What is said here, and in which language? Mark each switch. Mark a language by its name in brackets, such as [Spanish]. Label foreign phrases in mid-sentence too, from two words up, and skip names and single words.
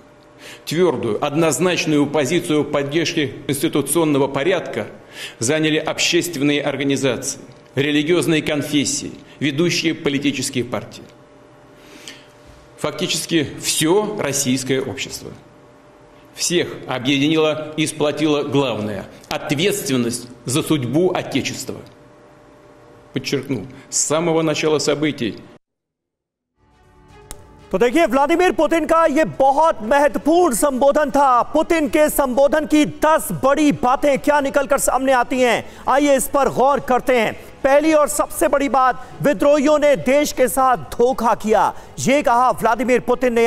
[Russian] Твердую, однозначную позицию поддержки конституционного порядка заняли общественные организации, религиозные конфессии, ведущие политические партии. Фактически все российское общество. всех объединила и сплотила главное – ответственность за судьбу Отечества. Подчеркну, с самого начала событий. [Hindi] तो देखिए, व्लादिमीर पुतिन का यह बहुत महत्वपूर्ण संबोधन था। पुतिन के संबोधन की 10 बड़ी बातें क्या निकलकर सामने आती हैं, आइए इस पर गौर करते हैं। पहली और सबसे बड़ी बात, विद्रोहियों ने देश के साथ धोखा किया, यह कहा व्लादिमीर पुतिन ने।